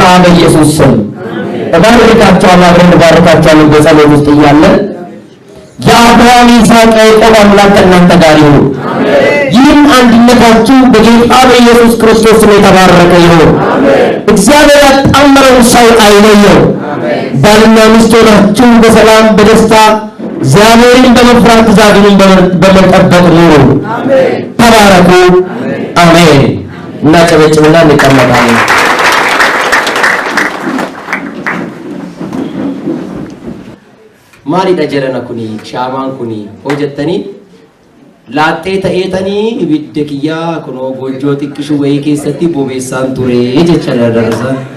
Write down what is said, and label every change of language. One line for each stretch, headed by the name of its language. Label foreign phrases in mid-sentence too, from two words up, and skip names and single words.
Amharic: በኢየሱስ ስም እባርካቸዋለሁ። አብረን እንባርካቸዋለን። በጸሎት ውስጥ እያለን የአብርሃም ይስሐቅ ያዕቆብ አምላክ ከእናንተ ጋር ይሁን። ይህም አንድነታችሁ በጌታ በኢየሱስ ክርስቶስ ስም የተባረከ ይሁን። እግዚአብሔር ያጣመረውን ሰው አይለየው። ባልና ሚስት ሆናችሁ በሰላም በደስታ እግዚአብሔርን በመፍራት ትእዛዙን በመጠበቅ ኑሩ። ተባረኩ። አሜን። እናጨበጭብና እንቀመጣለን።
Oromo: Maalidha jedhana kuni shaamaan kuni hojjettanii laaxxee ta'eetanii ibidda kiyyaa kunoo goojjoo xiqqishu wayii keessatti bobeessaan ture jecha darasa.